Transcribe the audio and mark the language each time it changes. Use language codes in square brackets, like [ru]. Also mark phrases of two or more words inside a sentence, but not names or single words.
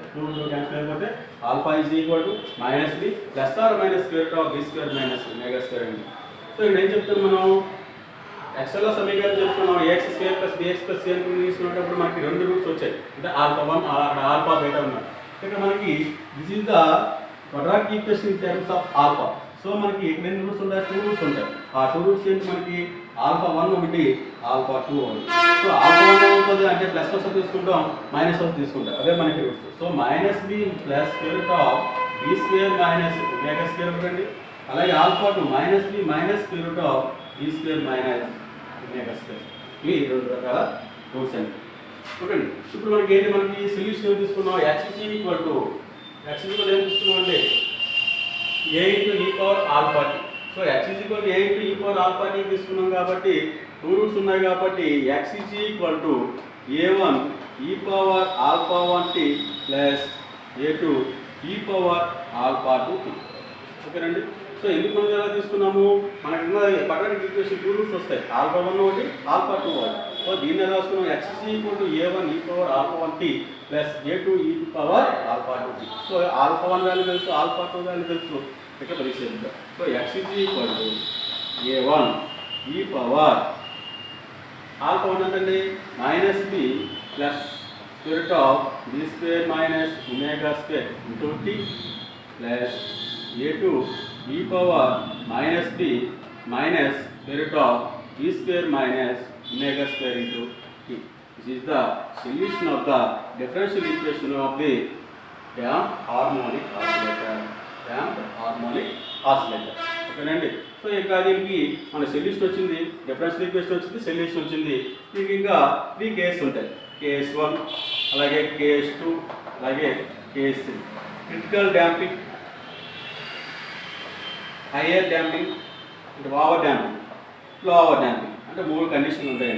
[en] 2 క్యాన్సిల్ అయిపోతే alpha is equal to -b plus or minus square root of b square minus omega square అండి. [te] సో ఇక్కడ ఏం చెప్తాం మనం ఎక్సెల్లో సమీకరణం చెప్తున్నాం [en] ax square plus bx plus c [te] అని తీసుకున్నప్పుడు మనకి 2 రూట్స్ వచ్చాయి. అంటే ఆల్ఫా 1 ఆల్ఫా బీటా ఉన్నాయి. ఇక్కడ మనకి [en] this is the quadratic equation in terms of alpha. [te] సో మనకి ఎన్ని రూట్స్ ఉంటాయి 2 రూట్స్ ఉంటాయి. ఆ 2 రూట్స్ ఏంటి మనకి ఆల్ఫా 1 ఒకటి ఆల్ఫా 2 ఒకటి. సో ఆల్ఫా 1 ఏమవుతుంది అంటే ప్లస్ వస్తే తీసుకుంటాం మైనస్ వస్తే తీసుకుంటాం అదే మనకి రూట్స్. [en] so -b plus square root of b square minus omega square [te] ఒకటి, అలాగే [en] alpha 2 -b minus square root of b square minus omega square. [te] ఇవి 2 రకాల రూట్స్ అండి. ఓకే అండి. ఇప్పుడు మనకి ఏంటి మనకి సొల్యూషన్ ఏం తీసుకున్నాం [en] x equal to [te] ఏం తీసుకున్నాం అంటే [en] a into e power alpha t. so x equal to a into e power alpha t [te] తీసుకున్నాం కాబట్టి 2 రూట్స్ ఉన్నాయి కాబట్టి [en] x equal to a1 e power alpha 1t plus a2 e power alpha 2t. [te] ఓకేనండి. సో ఎందుకు మనం ఎలా తీసుకున్నాము మనకి [en] quadratic equation [te] 2 రూట్స్ వస్తాయి ఆల్ఫా 1 ఒకటి ఆల్ఫా 2 ఒకటి. సో దీన్ని ఎలా రాసుకున్నాం [en] x equal to a1 e power alpha 1t plus a2 e power alpha 2t. [te] సో ఆల్ఫా 1 వాల్యూ తెలుసు ఆల్ఫా 2 వాల్యూ తెలుసు ఇక్కడ పరిశీలిద్దాం. [en] so x equal to a1 e power alpha 1 అంటే -b plus square root of b square minus omega square into t plus a2 e power minus b minus square root of b square minus omega square into t. This is the solution of the differential equation of the damped harmonic oscillator. Damped harmonic oscillator. [te] ఓకేనండి. సో ఇంకా దీనికి మన సొల్యూషన్ వచ్చింది, [en] differential equation [te] వచ్చింది, సొల్యూషన్ వచ్చింది. దీనికి ఇంకా 3 కేసెస్ ఉంటాయి. కేస్ 1, అలాగే కేస్ 2, అలాగే కేస్ 3. [en] critical damping, higher damping, అంటే over damping, lower damping [te] అంటే 3 కండిషన్లు ఉంటాయండి.